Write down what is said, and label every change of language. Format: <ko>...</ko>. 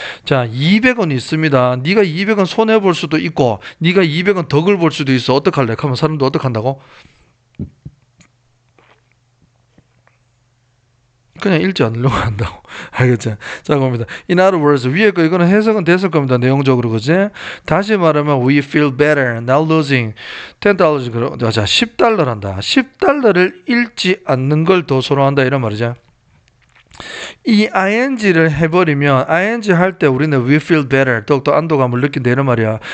<ko>자, 200원 있습니다. 네가 200원 손해 볼 수도 있고 네가 200원 덕을 볼 수도 있어. 어떡할래? 하면 사람도 어떡한다고? 그냥 읽지 않으려고 한다고. 알겠죠? 자, 갑니다.</ko> <en>In other words,</en> <ko>위에 거, 이거는 해석은 됐을 겁니다. 내용적으로, 그지? 다시 말하면,</ko> <en>we feel better, not losing $10.</en> <ko>자, $10란다. $10를 잃지 않는 걸 더 선호한다. 이런 말이죠. 이 ing를 해버리면 ing 할 때 우리는</ko> <en>we feel better</en> <ko>더욱더 안도감을 느낀다 이런 말이야.</ko>